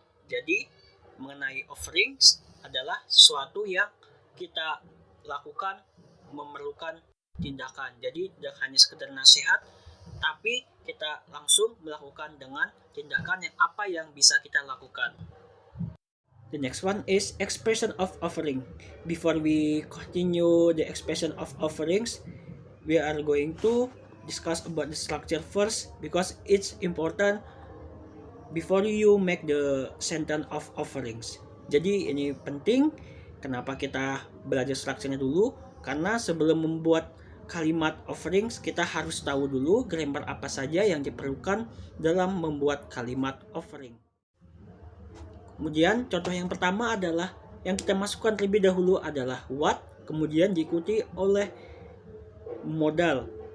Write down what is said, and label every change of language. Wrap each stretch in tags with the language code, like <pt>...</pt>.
<id>Jadi mengenai offerings adalah sesuatu yang kita lakukan memerlukan tindakan. Jadi tidak hanya sekedar nasihat, tapi kita langsung melakukan dengan tindakan yang apa yang bisa kita lakukan.</id> <en>The next one is expression of offering. Before we continue the expression of offerings, we are going to discuss about the structure first because it's important before you make the sentence of offerings.</en> <id>Jadi ini penting, kenapa kita belajar strukturnya dulu? Karena sebelum membuat kalimat offerings, kita harus tahu dulu grammar apa saja yang diperlukan dalam membuat kalimat offering. Kemudian contoh yang pertama adalah yang kita masukkan terlebih dahulu adalah what, kemudian diikuti oleh modal.</id>